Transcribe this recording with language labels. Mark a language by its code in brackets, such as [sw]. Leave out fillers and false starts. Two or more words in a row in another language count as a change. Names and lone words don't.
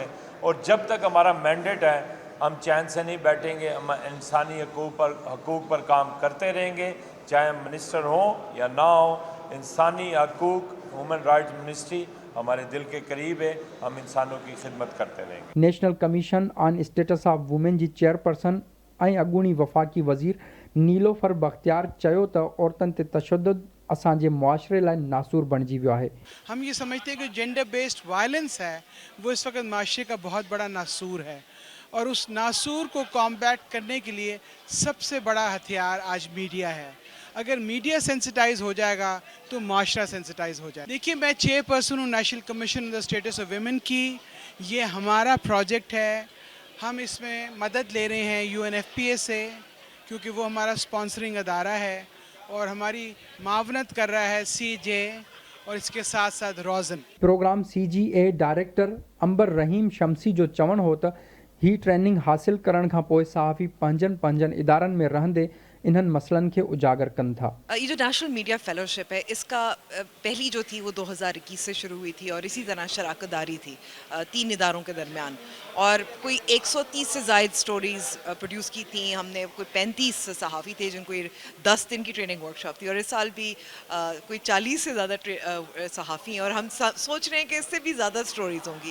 [ur] اور جب تک ہمارا مینڈیٹ ہے ہم چین سے نہیں بیٹھیں گے، ہم انسانی حقوق پر کام کرتے رہیں گے، چاہے ہم منسٹر ہوں یا نہ ہو. انسانی حقوق, [en] human rights ministry [ur] ہمارے دل کے قریب ہے، ہم انسانوں کی خدمت کرتے رہیں گے. [en] National Commission on Status of Women [sd] जी चेयरपर्सन ऐं अॻूणी वफ़ाक़ी वज़ीर नीलोफर बख्तियार चयो त औरतुनि ते तशद्दुद असांजे मुआशरे लाइ नासूर बणिजी वियो आहे। [ur] ہم یہ سمجھتے ہیں کہ [en] gender based violence [ur] ہے وہ اس وقت معاشرے کا بہت بڑا ناسور ہے اور اس ناسور کو کومبیٹ کرنے کے لیے سب سے بڑا ہتھیار آج میڈیا ہے. اگر میڈیا سینسیٹائز ہو جائے گا تو معاشرہ سینسیٹائز ہو جائے گا. دیکھیے، میں چیئرپرسن ہوں [en] National Commission on the Status of Women [ur] کی. یہ ہمارا پروجیکٹ ہے، ہم اس میں مدد لے رہے ہیں UNFPA سے کیونکہ وہ ہمارا اسپانسرنگ ادارہ ہے اور ہماری معاونت کر رہا ہے CJ اور اس کے ساتھ ساتھ روزن. [sd] प्रोग्राम CGA डायरेक्टर अंबर रहीम शमसी जो चवण हो त ही ट्रेनिंग हासिल करण खां पोइ सहाफ़ी पंहिंजनि इदारनि में रहंदे इन्हनि मसइलनि खे उजागर कनि था। [ur] یہ جو [en] national media fellowship [ur] ہے اس کا پہلی جو تھی وہ 2021 سے شروع ہوئی تھی اور اسی طرح شراکت داری تھی 3 اداروں کے درمیان اور کوئی 130 سے زائد [en] stories produce [ur] کی تھی ہم نے. کوئی 35 صحافی تھے جن کو 10 دن کی [en] training workshop [ur] تھی اور اس سال بھی کوئی 40 سے زیادہ صحافی ہیں اور ہم سوچ رہے ہیں کہ اس سے بھی زیادہ اسٹوریز ہوں گی.